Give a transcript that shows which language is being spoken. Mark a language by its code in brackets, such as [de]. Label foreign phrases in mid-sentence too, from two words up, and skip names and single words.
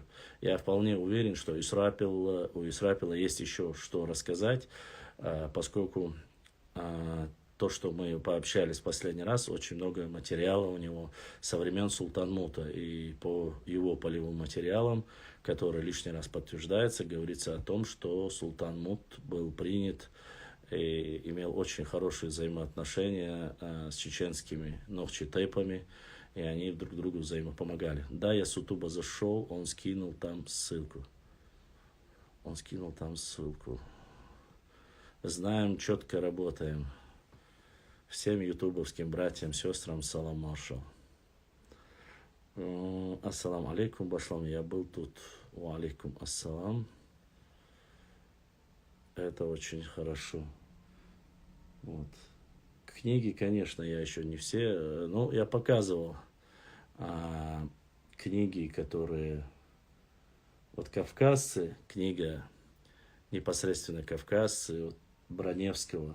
[ru] Я вполне уверен, что у Исроапила есть еще что рассказать, поскольку то, что мы пообщались в последний раз, очень много материала у него со времен Султанмута. И по его полевым материалам, которые лишний раз подтверждаются, говорится о том, что Султанмут был принят и имел очень хорошие взаимоотношения с чеченскими нохчи-тайпами, и они друг другу взаимопомогали. Да, я с Ютуба зашел, он скинул там ссылку. Знаем, четко работаем. Всем ютубовским братьям, сестрам [ce] салам маршал. [ar] السلام عليكم, [ru] Башлам, я был тут. [ar] وعليكم السلام. [ru] Это очень хорошо. Вот. Книги, конечно, я еще не все, но я показывал книги, которые... Вот «Кавказцы», книга непосредственно «Кавказцы», вот, Броневского.